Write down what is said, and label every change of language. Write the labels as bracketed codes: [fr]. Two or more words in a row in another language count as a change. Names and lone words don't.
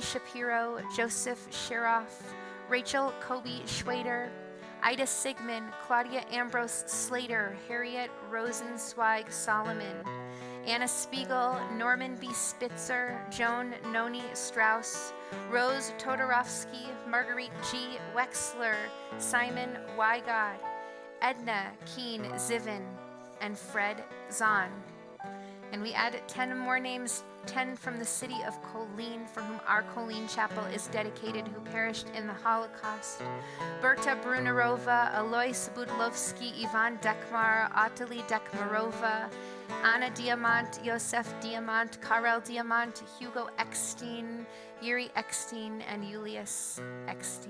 [en] Shapiro, Joseph Sheroff, Rachel Kobe Schwader, Ida Sigmund, Claudia Ambrose Slater, Harriet Rosenzweig Solomon, Anna Spiegel, Norman B. Spitzer, Joan Noni Strauss, Rose Todorovsky, Marguerite G. Wexler, Simon Wygod, Edna Keen Zivin, and Fred Zahn. And we add 10 more names, 10 from the city of Kolin, for whom our Kolin chapel is dedicated, who perished in the Holocaust. Berta Brunarova, Alois Budlovsky, Ivan Dekmar, Ottilie Dekmarova, Anna Diamant, Yosef Diamant, Karel Diamant, Hugo Eckstein, Yuri Eckstein, and Julius Eckstein.